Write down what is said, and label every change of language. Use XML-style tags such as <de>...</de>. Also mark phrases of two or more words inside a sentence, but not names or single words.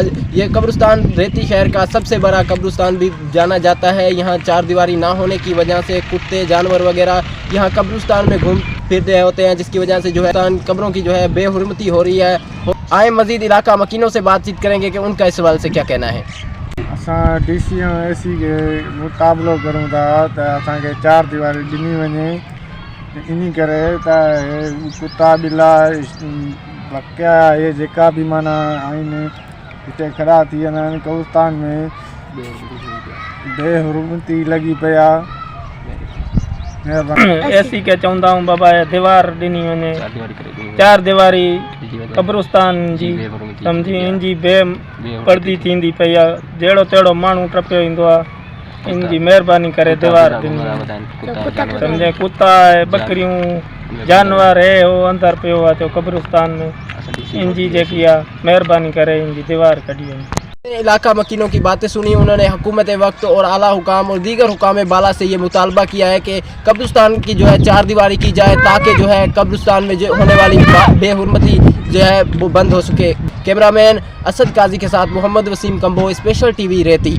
<ur>یہ قبرستان ریتی شہر کا سب سے بڑا قبرستان بھی جانا جاتا ہے. یہاں چار دیواری نہ ہونے کی وجہ سے کتے جانور وغیرہ یہاں قبرستان میں گھوم پھر رہے ہوتے ہیں، جس کی وجہ سے جو ہے قبروں کی جو ہے بےحرمتی ہو رہی ہے. آئے مزید علاقہ مکینوں سے بات چیت کریں گے کہ ان کا اس سوال سے کیا کہنا ہے.</ur> <sd>असां DC ऐं AC के मुक़ाबिलो करूं था त असांखे चार दीवारी ॾिनी वञे, इन करे त कुता बिला बकिया इहे जेका बि माना आहिनि हिते खड़ा थी वेंदा आहिनि कब्रिस्तान में, बेहुरमती लॻी पिया। AC के चवंदा आहियूं बाबा दीवार ॾिनी वञे, चार दीवारी कब्रिस्तान जी सम्झी इन जी बेपर्दी थींदी पई आहे। जहिड़ो तहिड़ो माण्हू टपियो ईंदो आहे, इन जी महिरबानी करे दीवार ॾिनी सम्झे। कुता आहे, बकरियूं, जानवर है हो अंदर पियो आहे तो कब्रिस्तान में, इन जी जेकी आहे महिरबानी करे इन जी दीवार कढी वञे।</sd> <ur>علاقہ مکینوں کی باتیں سنیں، انہوں نے حکومت وقت اور اعلیٰ حکام اور دیگر حکام بالا سے یہ مطالبہ کیا ہے کہ قبرستان کی جو ہے چار دیواری کی جائے، تاکہ جو ہے قبرستان میں جو ہونے والی بےحرمتی جو ہے وہ بند ہو سکے. کیمرہ مین اسد قاضی کے ساتھ محمد وسیم کمبو، سپیشل TV ریتی.</ur>